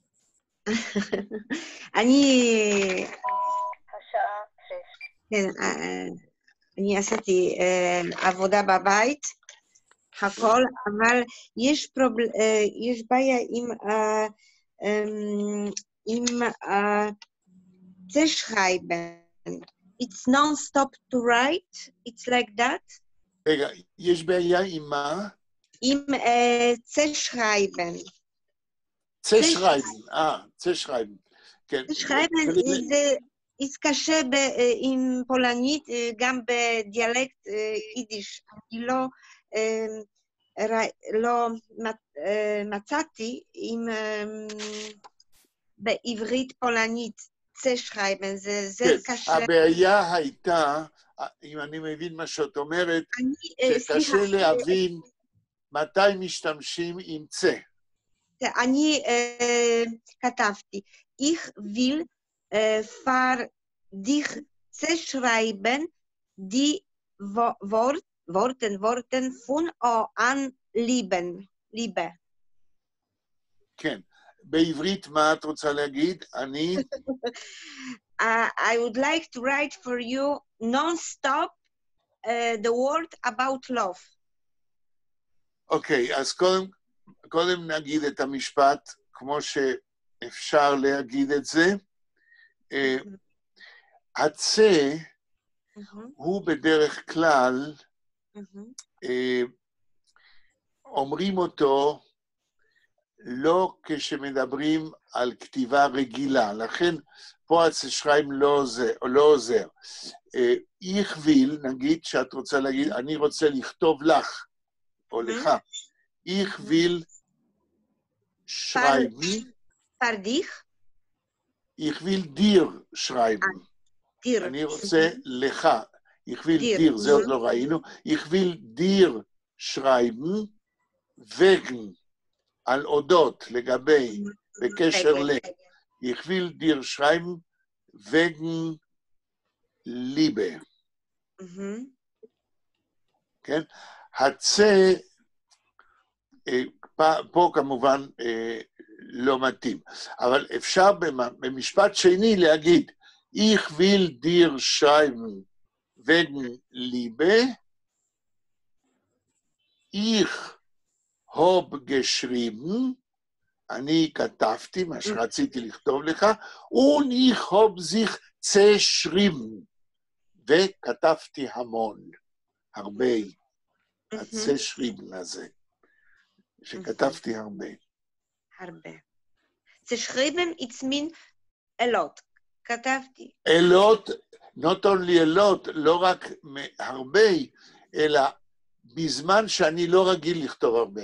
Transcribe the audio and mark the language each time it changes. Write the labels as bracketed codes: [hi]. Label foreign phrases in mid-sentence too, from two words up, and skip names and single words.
[he] אני עשיתי עבודה בבית, הכל, אבל יש בעיה עם צ'שרייבן. [en] It's non-stop to write, it's like that. [he] רגע, יש בעיה עם מה? עם צ'שרייבן. צ'שרייבן. כן. צ'שרייבן זה קשה עם פולנית, גם בדיאלקט יידיש. אני לא מצאתי עם בעברית פולנית צ'שרייבן, זה קשה. הבעיה הייתה, אם אני מבין מה שאת אומרת, שקשה להבין מתי משתמשים עם צה. אני כתבתי, [de] Ich will für dich schreiben die Worten von an Liebe. [he] כן. בעברית מה את רוצה להגיד? אני... [en] I would like to write for you non-stop the word about love. [he] אוקיי, אז קודם נגיד את המשפט כמו שאפשר להגיד את זה. הצה הוא בדרך כלל, אומרים אותו לא כשמדברים על כתיבה רגילה, לכן פה הצ'שרייבן לא עוזר. [de] Ich will, [he] נגיד שאת רוצה להגיד, אני רוצה לכתוב לך, או לך. [de] Ich will schreiben. [he] פרדיך? [de] Ich will dir schreiben. [he] דיר. אני רוצה לך. [de] Ich will dir, [he] זה עוד לא ראינו. [de] Ich will dir schreiben, [he] וגן. על אודות, לגבי, בקשר ל... [de] Ich will dir schreiben wegen Liebe. [he] כן? הצה, פה כמובן לא מתאים, אבל אפשר במשפט שני להגיד, [de] Ich will dir schreiben wegen Liebe, ich hab geschrieben, [he] אני כתבתי מה שרציתי לכתוב לך, [de] und ich hab sich zerschrieben, [he] וכתבתי המון, הרבה, הצשריבן הזה, שכתבתי הרבה. הרבה. צשריבן, [en] it's mean a lot, כתבתי. A lot, not only a lot, [he] לא רק הרבה, אלא בזמן שאני לא רגיל לכתוב הרבה.